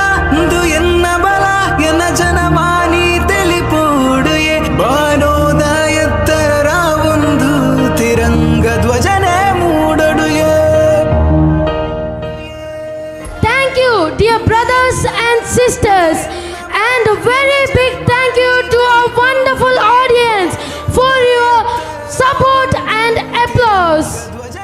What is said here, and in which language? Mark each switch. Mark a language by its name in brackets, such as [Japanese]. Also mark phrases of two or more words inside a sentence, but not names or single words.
[Tulu] ಇಂದು ಎನ್ನ ಬಲ ಎನ್ನ ಜನಮಾನಿ ತಿಳಿಪೂಡುಯೆ ಬಾನೋದ ಎತ್ತರ ಒಂದು ತಿರಂಗ ಧ್ವಜನೆ ಮೂಡಡುಯೆ. [English] Thank you, dear brothers and sisters, and a very big thank you to our wonderful audience for your support and applause.